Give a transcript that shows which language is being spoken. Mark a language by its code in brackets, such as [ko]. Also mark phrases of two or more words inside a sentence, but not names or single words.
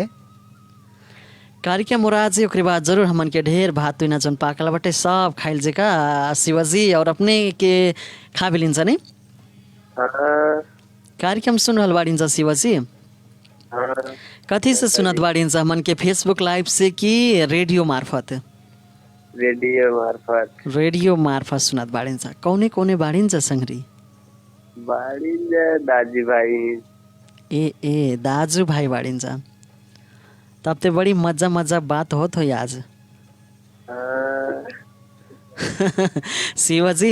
[bho] कार्यक्रम हो रहा ओकरे बाद जरूर हमन के ढेर भात तुइना जन पाकल बाटे सब खाइल जे का शिवाजी और अपने के खा भी लिन्छ नहीं। हाँ कार्यक्रम सुन रहल बाड़ीन जा शिवाजी? हाँ कथी से सुनत बाड़ीन जा हमन के फेसबुक लाइव से कि रेडियो मार्फत? रेडियो मार्फत। रेडियो मार्फत सुनत बाड़ीन जा। कौने कौने बाड़ीन जा संगरी? बाड़ीन जा [ne] दाजी भाई। [bho] ए [ne] दाजू भाई [bho] बाड़ीन जा। तब ते बड़ी मजा मजा बात होत हो आज। हाँ शिवाजी,